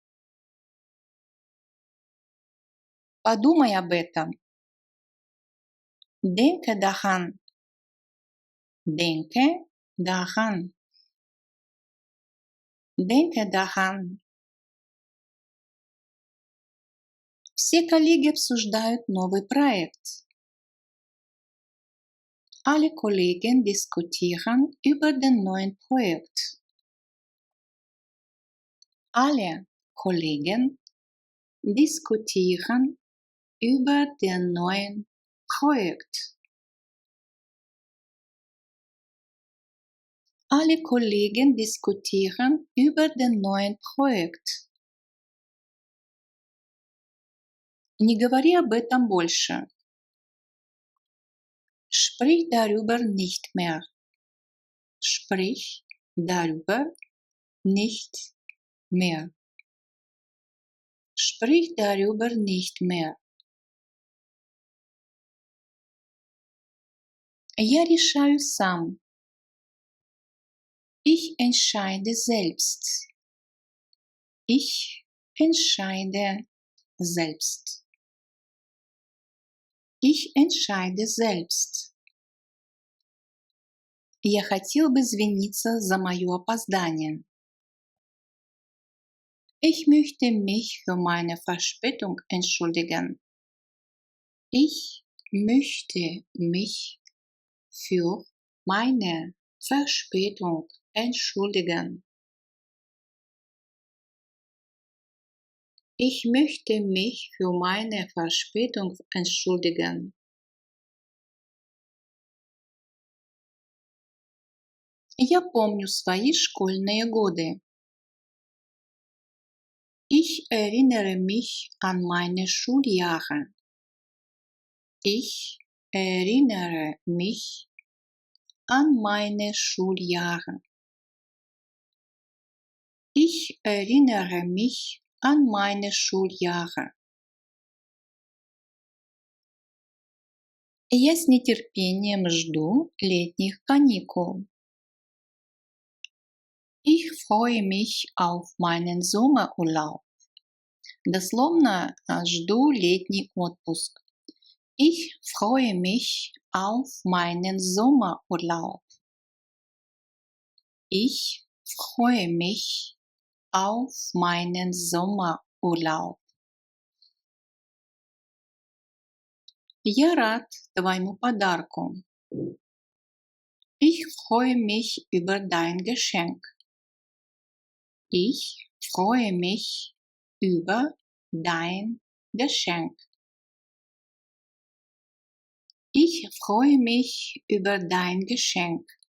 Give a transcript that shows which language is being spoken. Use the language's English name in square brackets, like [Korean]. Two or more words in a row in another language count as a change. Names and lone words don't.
[Russian] Подумай об этом. [German] Denke daran. Denke daran. Denke daran. [Russian] Все коллеги обсуждают новый проект. [German] Alle Kollegen diskutieren über den neuen Projekt. Alle Kollegen diskutieren über den neuen Projekt. Alle Kollegen diskutieren über den neuen Projekt. [Russian] Не говори об этом больше. [German] Sprich darüber nicht mehr. Sprich darüber nicht mehr. Sprich darüber nicht mehr. [Russian] Я решаю сам. [German] Ich entscheide selbst. Ich entscheide selbst. Ich entscheide selbst. [Russian] Я хотел бы извиниться за мое опоздание. [German] Ich möchte mich für meine Verspätung entschuldigen. Ich möchte mich für meine Verspätung entschuldigen. Ich möchte mich für meine Verspätung entschuldigen. [Russian] Я помню свои школьные годы. [German] Ich erinnere mich an meine Schuljahre. Ich erinnere mich an meine Schuljahre. Ich erinnere mich an meine Schuljahre. [Russian] Я с нетерпением жду летних каникул. [German] Ich freue mich auf meinen Sommerurlaub. [Russian] Дословно жду летний отпуск. [German] Ich freue mich auf meinen Sommerurlaub. Ich freue mich auf meinen Sommerurlaub. [Russian] Я рад твоему подарку. [German] Ich freue mich über dein Geschenk. Ich freue mich über dein Geschenk. Ich freue mich über dein Geschenk.